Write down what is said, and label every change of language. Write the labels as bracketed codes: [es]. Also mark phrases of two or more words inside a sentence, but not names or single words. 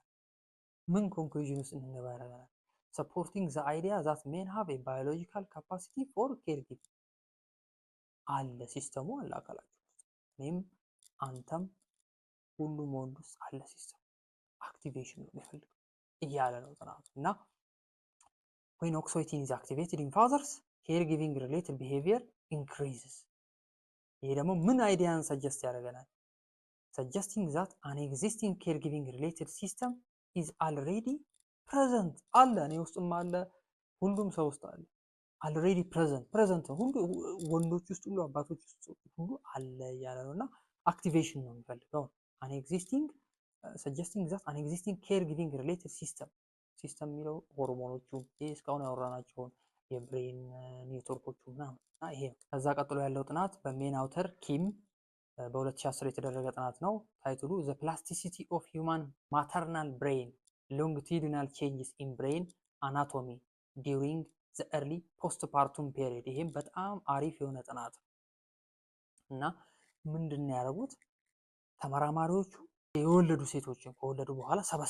[am] ምን ኮንክሉዥን ውስጥ እንገባ ያደርገናል? [en] supporting the idea that men have a biological capacity for care giving [am] አለ፣ ሲስተሙ አለ አካላችን ውስጥ እኔም አንተም ሁሉም ወንድ ውስጥ አለ ሲስተም አክቲቬሽን ነው የሚፈልገው እያለ ነው ጥናቱ እና [en] when oxytocin is activated in fathers caregiving related behavior increases። [am] ይሄ ደግሞ ምን አይዲያን ሰጀስት ያደርገናል? [en] suggesting that an existing caregiving related system is already present [am] አለ፣ እኔ ውስጥም አለ፣ ሁሉም ሰው ውስጥ አለ። [en] already present [am] ሁሉ ወንዶች ውስጥ ሁሉ አባቶች ውስጥ ሁሉ አለ እያለ ነው እና አክቲቬሽን ነው የሚፈልገው። [en] an existing suggesting that an existing caregiving related [am] system የሚለው ሆርሞኖቹን ይሄ እስካሁን ያወራናቸውን የብሬን ኔትወርኮቹ ምናምን ይሄ ነው። ከዛ ቀጥሎ ያለው ጥናት በሜን አውተር ኪም በ2010 የተደረገ ጥናት ነው። ታይትሉ ዘ ፕላስቲሲቲ ኦፍ ሂውማን ማተርናል ብሬን ሎንግቲዩዲናል ቼንጅስ ኢን ብሬን አናቶሚ ዲዩሪንግ ዘ ኤርሊ ፖስትፓርቱም ፔሪድ። ይሄም በጣም አሪፍ የሆነ ጥናት ነው እና ምንድን ነው ያደረጉት ተመራማሪዎቹ የወለዱ ሴቶችን ከወለዱ በኋላ